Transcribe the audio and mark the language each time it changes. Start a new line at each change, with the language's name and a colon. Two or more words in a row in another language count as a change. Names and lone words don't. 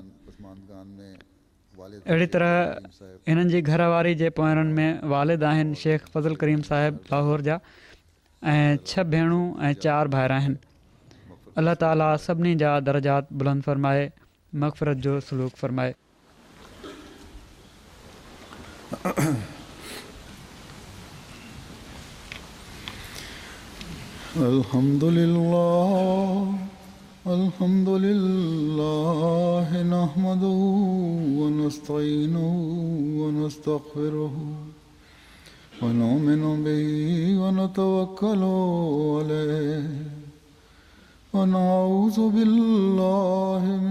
Sindhi: अहिड़ी तरह हिननि जी घरवारी जे पोयरनि में वालिद आहिनि शेख फज़ल करीम साहिब लाहौर जा, ऐं 6 भेणूं ऐं 4 भाइर आहिनि। अलाह ताला सभिनी जा दर्जात बुलंद फ़रमाए, मग़फ़िरत जो सलूक फ़रमाए।
Arabic: الحمد لله نحمده ونستعينه ونستغفره ونؤمن به ونتوكل عليه ونعوذ بالله